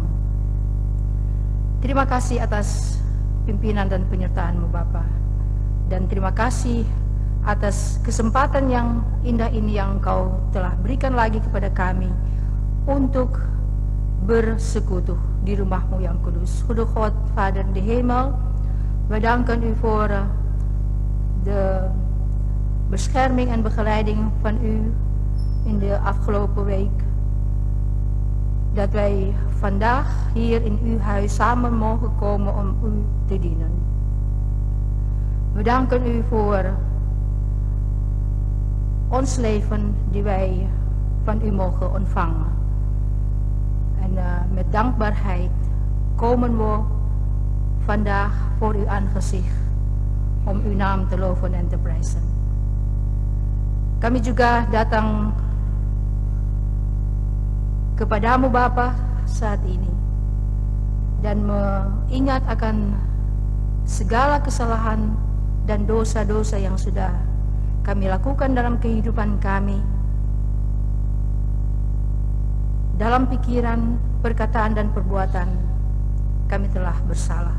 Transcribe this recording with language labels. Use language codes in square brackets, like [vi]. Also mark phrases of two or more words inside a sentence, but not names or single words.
[id] Terima kasih atas pimpinan dan penyertaan-Mu Bapa, dan terima kasih atas kesempatan yang indah ini yang Engkau telah berikan lagi kepada kami untuk bersekutu di rumahmu yang kudus. [nl] Goede God, Vader in de hemel, wij danken u voor de bescherming en begeleiding van u in de afgelopen week. Dat wij vandaag hier in uw huis samen mogen komen om u te dienen. We danken u voor ons leven die wij van u mogen ontvangen. En met dankbaarheid komen we vandaag voor uw aangezicht om uw naam te loven en te prijzen. [id] Kami juga datang kepadamu Bapa saat ini dan mengingat akan segala kesalahan dan dosa-dosa yang sudah kami lakukan dalam kehidupan kami, dalam pikiran, perkataan dan perbuatan kami telah bersalah.